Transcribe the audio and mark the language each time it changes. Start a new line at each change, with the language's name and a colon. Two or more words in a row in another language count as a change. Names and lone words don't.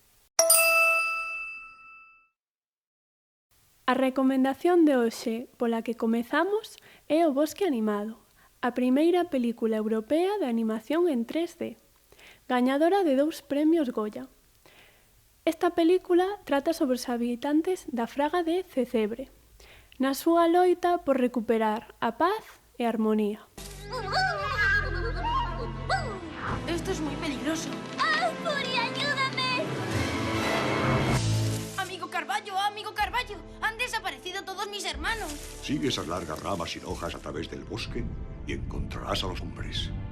Galician: A recomendación de hoxe pola que comezamos é O Bosque Animado, a primeira película europea de animación en 3D, gañadora de 2 premios Goya. Esta película trata sobre os habitantes da fraga de Cecebre, na súa loita por recuperar a paz e a armonía.
Spanish: Esto es muy peligroso. ¡Ah, Fury, ayúdame! Amigo Carballo, han desaparecido todos mis hermanos. Sigue esas largas ramas sin hojas a través del bosque y encontrarás a los hombres.